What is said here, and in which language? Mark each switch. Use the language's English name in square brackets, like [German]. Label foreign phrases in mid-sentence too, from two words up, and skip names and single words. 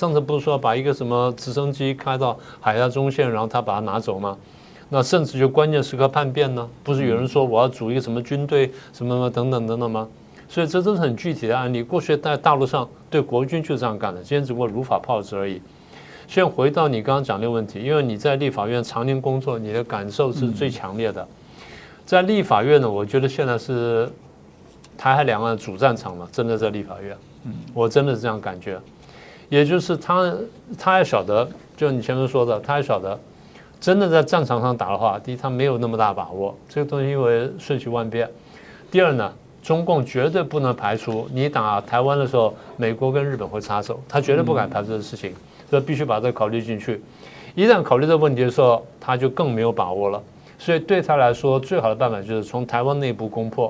[Chinese] 上次不是說把一個什麼直升機開到海峽中線，然後他把它拿走嗎？那甚至就關鍵時刻叛變呢？不是有人說我要組一個什麼軍隊什麼等等等等嗎？所以這都是很具體的案例。過去在大陸上對國軍就這樣幹的，今天只不過如法炮製而已。現在回到你剛剛講的問題，因為你在立法院常年工作，你的感受是最強烈的。在立法院呢，我覺得現在是台海兩岸的主戰場嘛，真的在立法院。我真的是這樣感覺。也就是他也曉得，就你前面說的，他也曉得，真的在戰場上打的話，第一他沒有那麼大把握，這個東西因為瞬息萬變。第二呢，中共絕對不能排除你打台灣的時候，美國跟日本會插手，他絕對不敢排除這個事情，所以必須把這個考慮進去。一旦考慮這個問題的時候，他就更沒有把握了。所以對他來說，最好的辦法就是從台灣內部攻破。